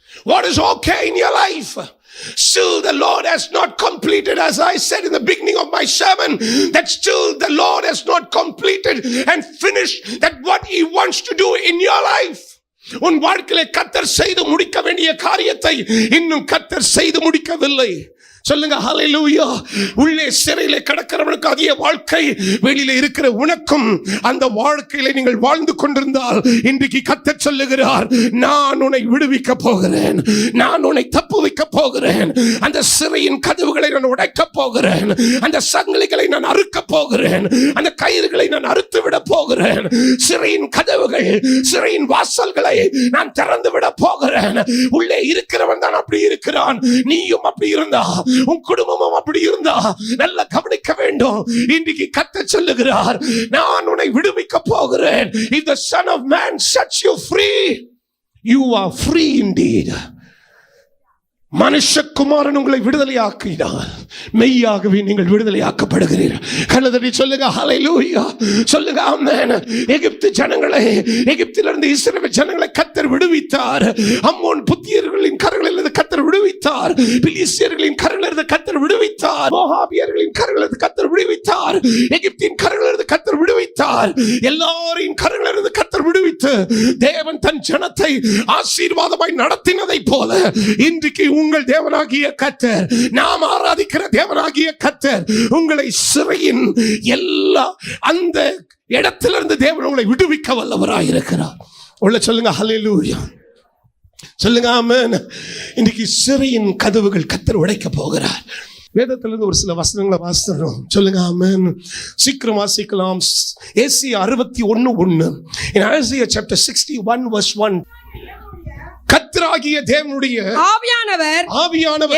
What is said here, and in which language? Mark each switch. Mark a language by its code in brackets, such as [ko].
[en] What is okay in your life? Still the Lord has not completed, as I said in the beginning of my sermon, that still the Lord has not completed and finished that what He wants to do in your life. [ta] உன் வாழ்க்கையிலே கர்த்தர் செய்து முடிக்க வேண்டிய காரியத்தை இன்னும் கர்த்தர் செய்து முடிக்கவில்லை. சொல்லுங்க ஹalleluya. உள்ளே சிறையிலே கடக்கிறவனுக்கு அதே வாழ்க்கை, வெளியில இருக்கிற உனக்கும் அந்த வாழ்க்கையில நீங்கள் வாழ்ந்து கொண்டிருந்தால் இன்றைக்கு கர்த்தர் சொல்லுகிறார், நான் உன்னை விடுவிக்க போகிறேன், நான் உன்னை தப்புவிக்க போகிறேன், அந்த சிறையின் கதவுகளை நான் உடைக்க போகிறேன், அந்த சங்கிலிகளை நான் அறுக்க போகிறேன், அந்த கயிறுகளை நான் அறுத்து விட போகிறேன், சிறையின் கதவுகள், சிறையின் வாசல்களை நான் திறந்து விட போகிறேன். உள்ளே இருக்கிறவன் தான் அப்படி இருக்கிறான், நீயும் அப்படி இருந்தா, உன் குடும்பமும் அப்படி இருந்தா நல்ல கவனிக்க வேண்டும். இன்றைக்கு கர்த்தர் சொல்லுகிறார், நான் உன்னை விடுவிக்க போகிறேன். [en] If the Son of Man sets you free, you are free indeed. [ta] மனுஷகுமாரன் உங்களை விடுதலையாக்கினார், மெய்யாகவே நீங்கள் விடுதலையாக்கப்படுகிறீர்கள். கண்ணதடி சொல்லுங்க ஹalleluya, சொல்லுங்க ஆமென். எகிப்து ஜனங்களை, எகிப்திலிருந்து இஸ்ரவேல் ஜனங்களை கர்த்தர் விடுவித்தார். அம்மோன் புத்தியர்களின் கரங்களிலிருந்து கர்த்தர் விடுவித்தார், பிலிஸ்தியர்களின் கரங்களிலிருந்து கர்த்தர் விடுவித்தார், மோவாபியர்களின் கரங்களிலிருந்து கர்த்தர் விடுவித்தார், எகிப்தின் கரங்களிலிருந்து கர்த்தர் விடுவித்தார். எல்லாரின் கரங்களிலிருந்து கர்த்தர் விடுவித்து தேவன் தன் ஜனத்தை ஆசீர்வாதமாய் நடத்தினதை போல இன்றைக்கு உங்கள் தேவனாகிய கர்த்தர், நாம் ஆராதிக்கிற தேவனாகிய கர்த்தர் உங்களை சிறையின் எல்லா அந்த இடத்திலிருந்து தேவன் உங்களை விடுவிக்க வல்லவராய் இருக்கிறார். உள்ள சொல்லுங்க ஹalleluya, சொல்லுங்க ஆமென். இன்னைக்கு சிறையின் கதவுகள் கர்த்தர் உடைக்க போகிறார். வேதத்திலிருந்து ஒரு சில வசனங்களை வாசிக்கிறோம், சொல்லுங்க ஆமென். சீக்கிரம் வாசிக்கலாம். ஏசாயா 61:1. [en] In Isaiah chapter 61 verse 1, [ta] கர்த்தராகிய தேவனுடைய ஆவியானவர்